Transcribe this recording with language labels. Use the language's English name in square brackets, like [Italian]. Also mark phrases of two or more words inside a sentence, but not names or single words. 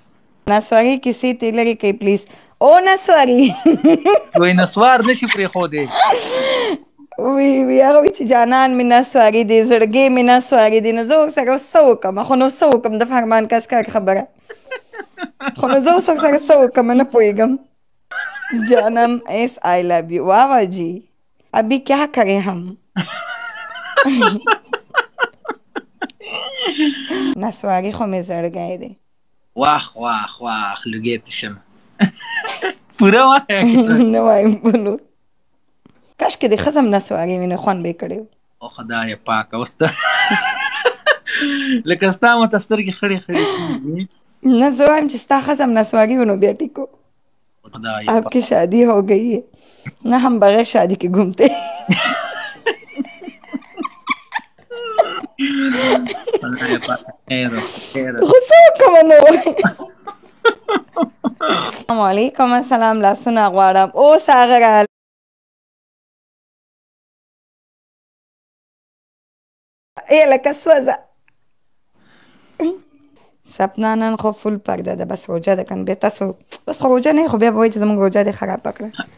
[Pashto] نسواري کیسې ترې لرې کوي پلیز او نسواري وایي نسوار نه شي پرېښودی وی هغه وایي چې جانان مې نسواري دی زړګی مې نسواري دی نو زه ورسره اوس څه وکړم خو نو څه وکړم د فرمان کسکار خبره خو نو زه اوس ورسره څه وکړم نه پوهېږم جانم ایس [English] I love you [Urdu] واہ جی ابھی کیا کریں ہم [Pashto] نسواري خو مې زړګی دی واخ لږې ته شم پوره وایه نه وایم په نور کاشکې د ښځه هم نسواري وي نو خوند به یې کړی و او خدای پاکه اوس ته لکه ستا ماته سترګې خړې کېږي نه زه وایم چې ستا ښځه هم نسواري و نو بیا ټیک و [Urdu] آپ کی شادی ہو گئی ہے نہ ہم بغیر شادی کے گھومتے [Pashto] غصه کومه نو [Arabic] السلام علیکم [Pashto] السلام لاسونه غواړم اوس هغه را لکه سوځه سپنا نن خو فول پرده ده بس روجه ده کنه بیا تاسو بس خو روجه نه خو بیا به وایي چې زموږ روجه دې خرابه کړه